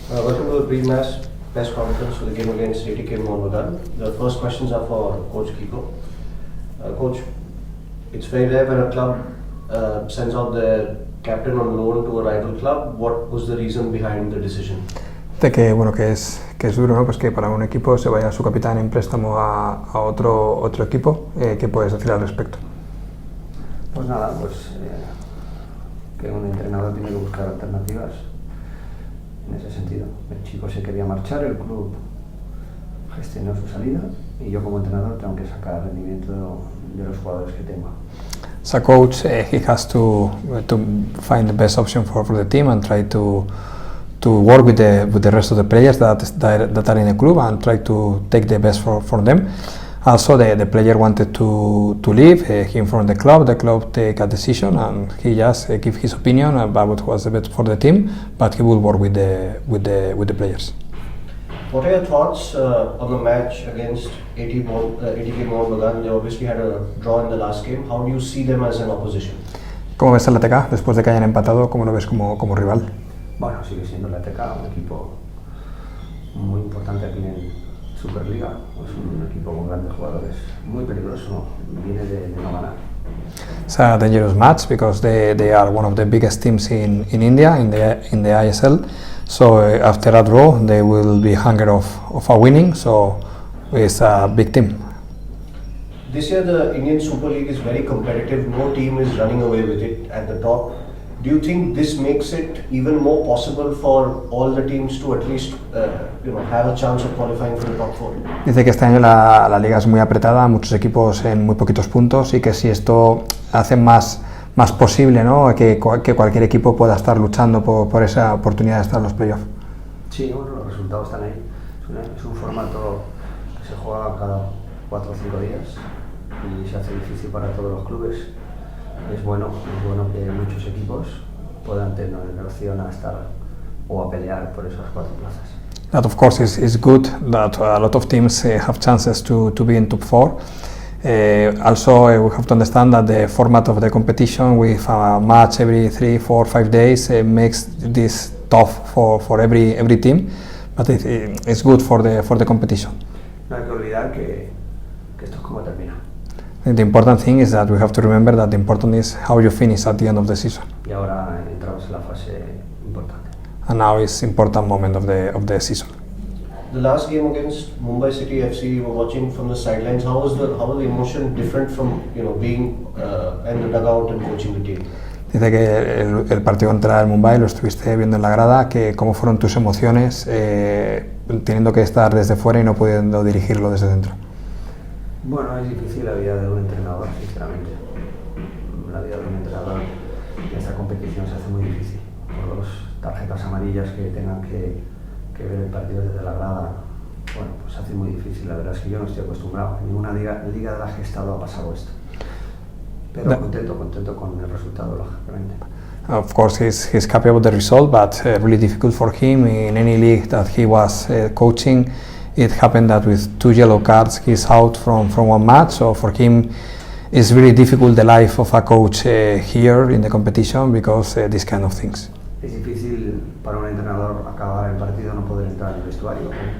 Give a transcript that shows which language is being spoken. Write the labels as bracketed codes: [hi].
[en] Welcome to the pre-match press conference for the game against ATK Mohun Bagan. The first questions are for Coach Kiko. Coach, it's very rare when a club sends out their captain on loan to a rival club. What was the reason behind the decision? [es] De que bueno que es duro, ¿no? Pues que para un equipo se vaya su capitán en préstamo a otro equipo. ¿Qué puedes decir al respecto? Pues nada, que un entrenador tiene que buscar alternativas en ese sentido. El chico se quería marchar, el club gestionó su salida y yo como entrenador tengo que sacar rendimiento de los jugadores que tengo. [en] As a coach, he has to find the best option for the team and try to work with the rest of the players that are in the club and try to take the best for them. Also, the player wanted to leave, he informed the club take a decision and he just give his opinion about what was the best for the team, but he will work with the players. What are your thoughts on the match against ATK Mohun Bagan? They obviously had a draw in the last game. How do you see them as an opposition? [es] ¿Cómo ves al ATK después de que hayan empatado? ¿Cómo lo ves como rival? Bueno, sigue siendo el ATK un equipo muy importante aquí en Superliga. Es un equipo con grandes jugadores, muy peligroso, viene de no ganar. [en] It's a dangerous match because they are one of the biggest teams in India in the ISL. So after a draw, they will be hungry of a winning. So it's a big team. This year, the Indian Super League is very competitive. No team is running away with it at the top. Do you think this makes it even more possible for all the teams to at least have a chance of qualifying for the top four? [es] Dice que este año la liga es muy apretada, muchos equipos en muy poquitos puntos y que si esto hace más posible, ¿no? que cualquier equipo pueda estar luchando por esa oportunidad de estar en los playoffs. Sí, bueno, los resultados están ahí. Es un formato que se juega cada 4 o 5 días y se hace difícil para todos los clubes. Es bueno que muchos equipos puedan tener opción a estar o a pelear por esas 4 plazas. [en] That of course is good that a lot of teams have chances to be in top 4. Also, we have to understand that the format of the competition with a match every 3, 4, 5 days makes this tough for every team, but it's good for the competition. [es] No hay que olvidar que esto es como termina. [en] The important thing is that we have to remember that the important is how you finish at the end of the season. [es] Y ahora entramos en la fase importante. [en] And now is important moment of the season. The last game against Mumbai City FC, you were watching from the sidelines. How was the emotion different from being in the dugout and coaching the team? [es] Dice que el partido contra el Mumbai lo estuviste viendo en la grada, que cómo fueron tus emociones teniendo que estar desde fuera y no pudiendo dirigirlo desde dentro. Bueno, es difícil la vida de un entrenador, sinceramente. La vida de un entrenador en esta competición se hace muy difícil. Por las tarjetas amarillas que tengan que ver el partido desde la grada, bueno, pues se hace muy difícil. La verdad es que yo no estoy acostumbrado. En ninguna liga de la que he estado ha pasado esto. Pero contento con el resultado, lógicamente. [en] Of course, he's happy about the result, but really difficult for him in any league that he was coaching. It happened that with 2 yellow cards he's out from one match, so for him it's really difficult the life of a coach here in the competition because these kind of things. [es] Es difícil para un entrenador acabar el partido, no poder entrar en el vestuario.